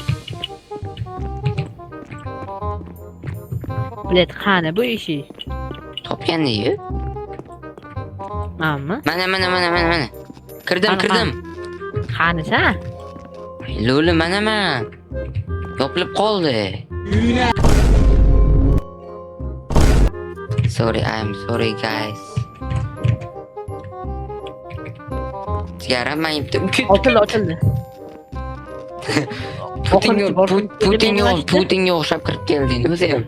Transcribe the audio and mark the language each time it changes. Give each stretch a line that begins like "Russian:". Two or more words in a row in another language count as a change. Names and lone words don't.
Uzbek: Bilet qani bu ishi? Topgan-ku. Manmi? Mana. Kirdim. Qani sen? Lo'li mana. Yopilib qoldi.
English: I'm sorry guys.
Uzbek: Sigara mayibdi. Ochildi. Putinga o'xshab kirib kelding o'zi ham.